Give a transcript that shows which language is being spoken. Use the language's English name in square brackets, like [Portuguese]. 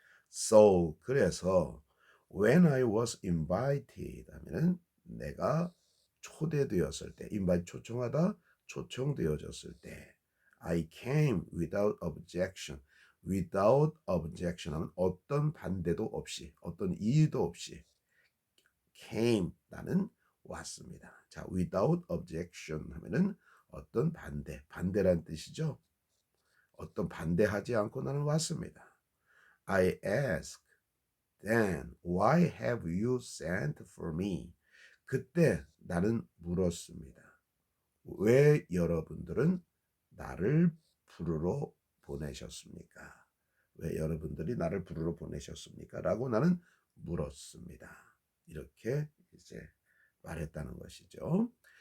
[English] So [Korean] 그래서 [English] when I was invited [Korean] 하면은 내가 초대되었을 때, [English] invite [Korean] 초청하다, 초청되어졌을 때, [English] I came without objection. without objection [Korean] 하면 어떤 반대도 없이, 어떤 이유도 없이 came 나는 왔습니다. 자, [English] without objection [Korean] 하면은 어떤 반대란 뜻이죠. 어떤 반대하지 않고 나는 왔습니다. [English] I asked then why have you sent for me? [Korean] 그때 나는 물었습니다. 왜 여러분들은 나를 부르러 보내셨습니까? 왜 여러분들이 나를 부르러 보내셨습니까? 라고 나는 물었습니다. 이렇게 이제 말했다는 것이죠.